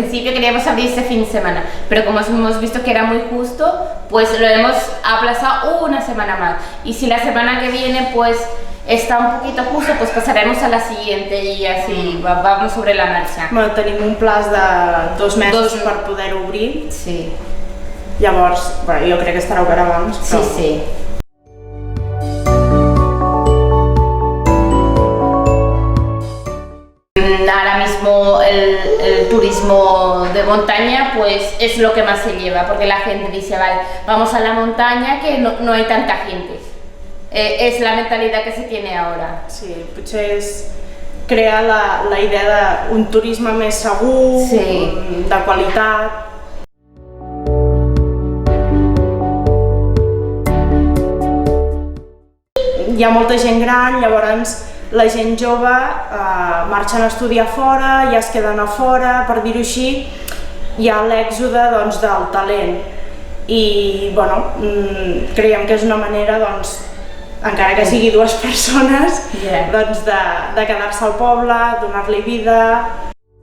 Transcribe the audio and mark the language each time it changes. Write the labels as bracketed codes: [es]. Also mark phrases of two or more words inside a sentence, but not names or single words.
[es] principio queríamos abrir este fin de semana, pero como hemos visto que era muy justo, pues lo hemos aplazado una semana más. Y si la semana que viene pues está un poquito justo, pues pasaremos a la siguiente y así vamos sobre la marcha. [ca] Tenim un plaç de 2 mesos per poder obrir. Sí. Llavors, jo crec que estarà obert abans. Sí, sí. [es] Ahora mismo el turismo de montaña pues es lo que más se lleva, porque la gente dice, vale, vamos a la montaña que no hay tanta gente. Es la mentalidad que se tiene ahora. [ca] Sí, potser és crear la idea d'un turisme més segur, de qualitat. Hi ha molta gent gran, llavors la gent jove marxen a estudiar fora, ja es queden a fora, per dir-ho així, hi ha l'èxode del talent i creiem que és una manera, encara que sigui 2 persones, de quedar-se al poble, donar-li vida.